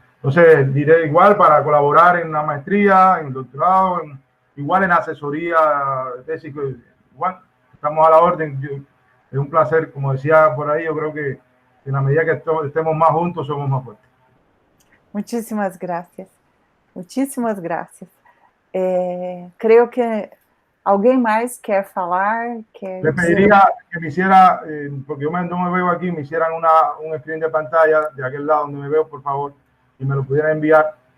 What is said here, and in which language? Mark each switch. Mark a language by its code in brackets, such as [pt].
[es] Entonces, diré igual para colaborar en la maestría, en el doctorado, igual en asesoría, tesis, igual estamos a la orden. Es un placer, como decía por ahí, yo creo que en la medida que estemos más juntos, somos más fuertes. Muchísimas gracias. Muchísimas gracias. Creo que [pt] alguém mais quer falar? [es] Le pediría que me hiciera, porque yo no me veo aquí, me hicieran un screen de pantalla de aquel lado donde me veo, por favor, y me lo pudieran enviar.